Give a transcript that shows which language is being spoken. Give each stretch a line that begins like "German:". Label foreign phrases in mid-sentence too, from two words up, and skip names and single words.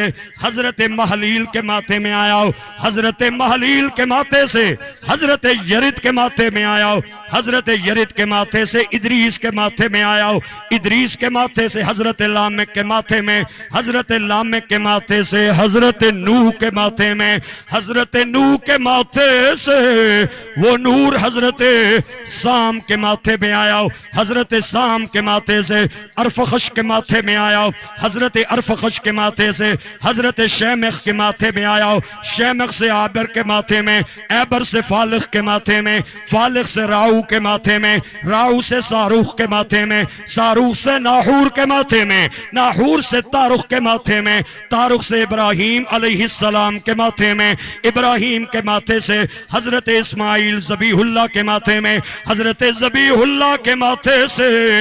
Hindi: हजरत महलील के माथे में आया, हजरत महलील के माथे से हजरत यरिद के माथे में आया, हजरत यरिद के माथे से इदरीस के माथे में आया, इदरीस के माथे से हजरत लामेक के माथे में, हजरत लामेक के माथे से हजरत नूह के माथे में, हजरत नूह के माथे से वो नूर हजरत साम के माथे में आया, हजरत साम के माथे से अरफखश के माथे में आया, हजरत अरफखश के माथे से हजरत शेमख के माथे में आया, शेमख से आबर के माथे में, ऐबर से फालिख के माथे में, फालिख से राऊ के माथे में, राऊ से सारूख के माथे में, सारूख से नाहूर के माथे में, नाहूर से तारुख के माथे में, तारुख से इब्राहीम अलैहिस्सलाम के माथे में, इब्राहीम के माथे से हजरत इस्माइल ज़बीहुल्लाह के माथे में, हजरत ज़बीहुल्लाह के माथे से